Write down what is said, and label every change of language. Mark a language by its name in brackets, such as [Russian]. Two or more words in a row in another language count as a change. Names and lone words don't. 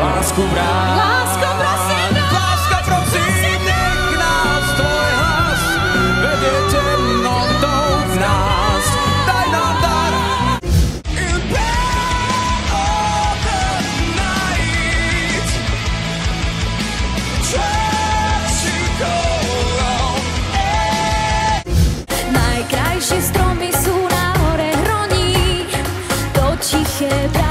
[Slovak] lásku vráť. Lásko, prosím, Láska, prosím, nech nás tvoj hlas vedie temnotou v nás. Daj nám dar. [English] In bed of the night, try to go on. [Slovak] Najkrajšie stromy sú na hore hroní, to tiché